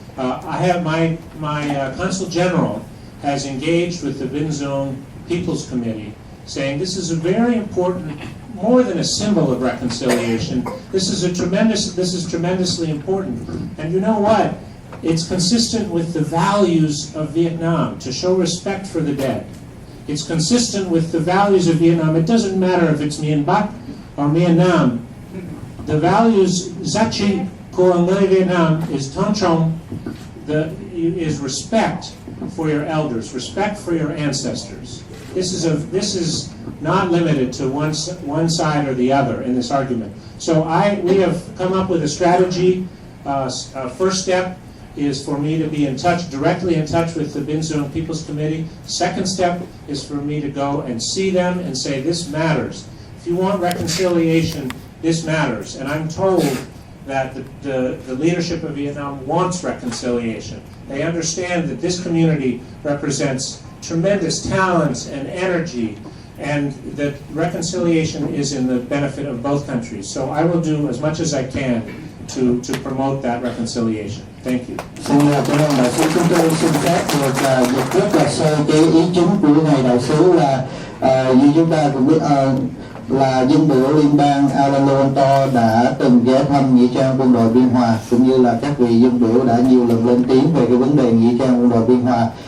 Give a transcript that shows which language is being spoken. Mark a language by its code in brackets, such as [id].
[en] I have my Consul General has engaged with the Binzung People's Committee, saying this is a very important, more than a symbol of reconciliation. This is tremendously important. And you know what? It's consistent with the values of Vietnam to show respect for the dead. It's consistent with the values of Vietnam. It doesn't matter if it's Mien Bắc or Mien Nam. The values, [vi] giá trị của người Việt Nam [en] is [vi] tôn trọng, [en] is respect for your elders, respect for your ancestors. This is not limited to one side or the other in this argument. So we have come up with a strategy. First step is for me to be directly in touch with the Binzung People's Committee. Second step is for me to go and see them and say, this matters. If you want reconciliation, this matters. And I'm told that the leadership of Vietnam wants reconciliation. They understand that this community represents tremendous talents and energy, and that reconciliation is in the benefit of both countries. So I will do as much as I can to promote that reconciliation. Thank you. [vi] Xin cảm ơn đại sứ. Chúng tôi xin phép được dịch rất là sơ cái ý chính của ngài đại sứ là như chúng ta cũng biết là dân biểu liên bang Alonto đã từng ghé thăm nghĩa trang quân đội Biên Hòa, cũng như là các vị dân biểu đã nhiều lần lên tiếng về cái vấn đề nghĩa trang quân đội Biên Hòa,